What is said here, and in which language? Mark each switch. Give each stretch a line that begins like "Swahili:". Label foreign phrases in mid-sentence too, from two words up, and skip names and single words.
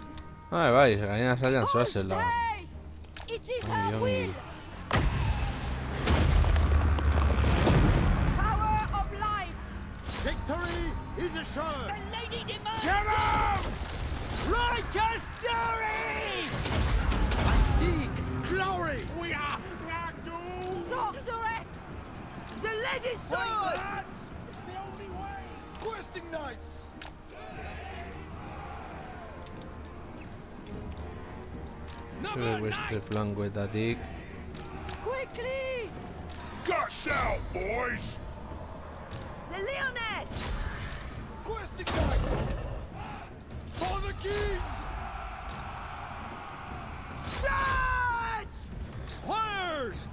Basque: Bai, gaina zailan zoazela.
English: Post-haste! It is her
Basque: Ongi,
English: will! Power of light! Victory is assured. The lady demands Get 'em! righteous fury! I seek glory. We are not doomed! Sorceress! The lady's sword! It's the only way! Questing knights!
Basque: Zure beste flankoetatik.
English: Quickly! Gush out, boys! The Leoness! Questing knights! For the king! Charge! Squires!